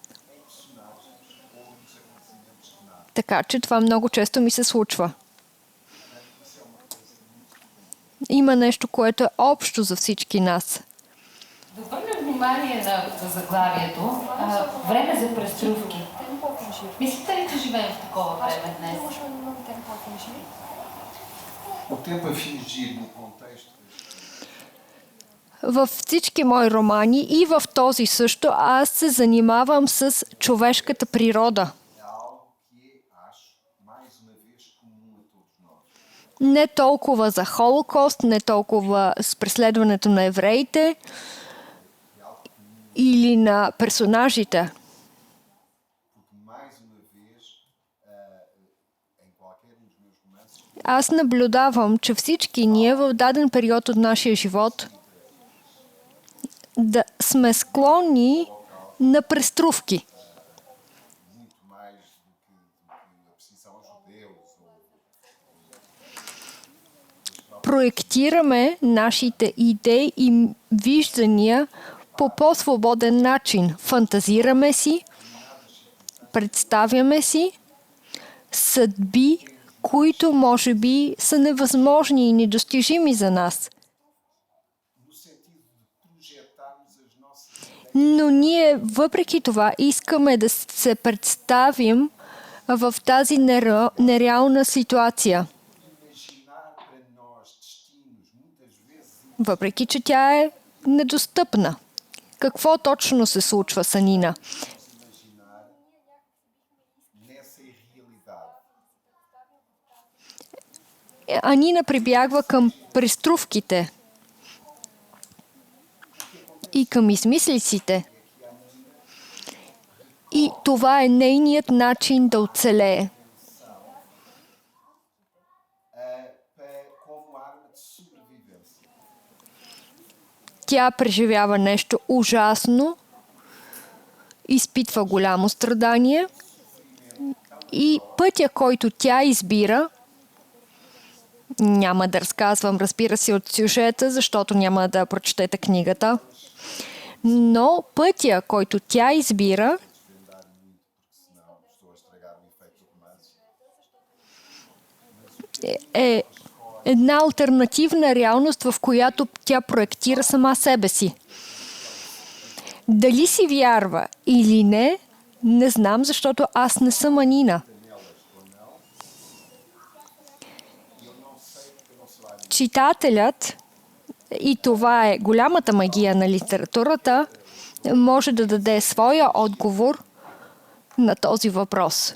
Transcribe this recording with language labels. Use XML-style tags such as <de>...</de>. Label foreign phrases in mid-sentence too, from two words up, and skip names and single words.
<bg>Така че това много често ми се случва. Има нещо, което е общо за всички нас. Да обърнем внимание на заглавието. Време за преструвки.</bg> <pt>Tempo a fingir.</pt> <bg>Мислите ли, че живеем в такова време днес?</bg> <pt>Temos um tempo a fingir? O tempo a fingir no contexto</pt> <bg>Във всички мои романи и в този също аз се занимавам с човешката природа.</bg> <pt>é algo que é, acho, mais uma vez comum a todos nós.</pt> <bg>Не толкова за Холокост, не толкова с преследването на евреите, или на персонажите.</bg> <pt>Porque, mais uma vez, em qualquer um dos meus romances,</pt> <bg>Аз наблюдавам, че всички ние в даден период от нашия живот да сме склонни на преструвки.</bg> <pt>muito mais do que a perseguição aos judeus ou</pt> <bg>Проектираме нашите идеи и виждания по по-свободен начин. Фантазираме си, представяме си съдби, които може би са невъзможни и недостижими за нас.</bg> <pt>no sentido de projetarmos as nossas</pt> <bg>Но ние въпреки това искаме да се представим в тази нереална ситуация.</bg> <pt>imaginar para nós destinos muitas vezes</pt> <bg>Въпреки че тя е недостъпна. Какво точно се случва с Анина?</bg> <pt>imaginar nessa irrealidade.</pt> <bg>Анина прибягва към преструвките и към измислиците. И това е нейният начин да оцелее.</bg> <pt>Como arma de sobrevivência.</pt> <bg>Тя преживява нещо ужасно, изпитва голямо страдание и пътя, който тя избира, няма да разказвам, разбира се, от сюжета, защото няма да прочетете книгата, но пътя, който тя избира,</bg> <pt>Senão estou a estragar o efeito do romance.</pt> <bg>е една алтернативна реалност, в която тя проектира сама себе си. Дали си вярва или не, не знам, защото аз не съм Анина. Читателят, и това е голямата магия на литературата, може да даде своя отговор на този въпрос.</bg>